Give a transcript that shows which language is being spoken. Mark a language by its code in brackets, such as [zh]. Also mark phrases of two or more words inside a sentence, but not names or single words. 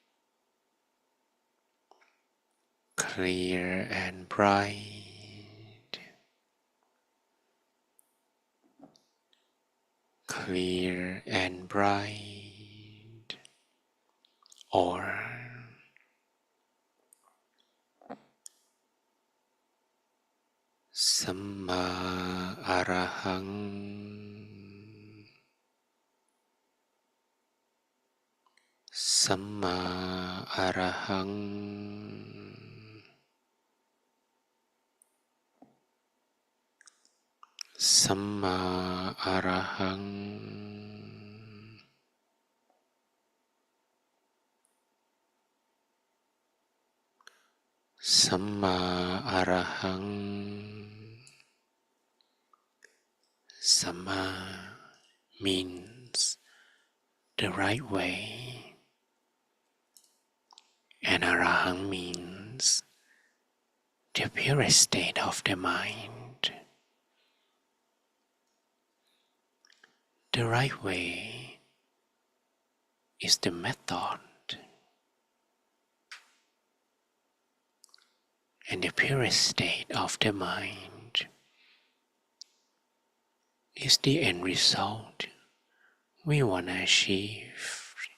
[en] clear and bright, clear and bright, or [pi] Samma Arahang, Samma Arahang, Samma Arahang, Samma Arahang. [en] Samma means the right way, and Arahang means the purest state of the mind. The right way is the method, and the purest state of the mind is the end result we want to achieve.